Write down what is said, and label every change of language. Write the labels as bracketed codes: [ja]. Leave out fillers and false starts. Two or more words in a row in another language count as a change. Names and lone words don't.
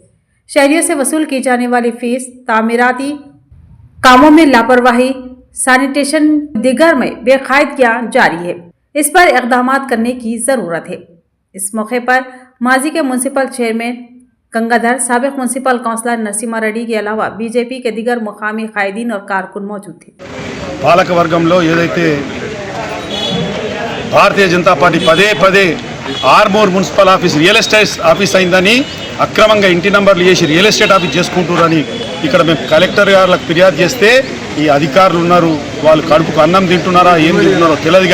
[ur] شہریوں سے وصول کی جانے والی فیس، تعمیراتی کاموں میں لاپرواہی، سینیٹیشن دیگر میں بے قاعدگیاں جاری ہے، اس پر اقدامات کرنے کی ضرورت ہے۔ اس موقع پر ماضی کے [en] municipal chairman [ur] گنگادھر، سابق [en] municipal councillor [ur] نرسمہا ریڈی کے علاوہ بی جے پی کے دیگر مقامی قائدین اور کارکن موجود تھے۔ [te] పాలక వర్గంలో ఏదైతే భారతీయ జనతా పార్టీ పదే ఆర్మూర్ [en] municipal office real estate office [te] అయిందని అక్రమంగా ఇంటి నంబర్లు చేసి [en] real estate office [te] చేసుకుంటున్నారని ఇక్కడ మేము కలెక్టర్ గారికి ఫిర్యాదు చేస్తే ఈ అధికారులు ఉన్నారు, వాళ్ళు కడుపుకు అన్నం తింటున్నారా ఏం తింటున్నారో తెలియదు।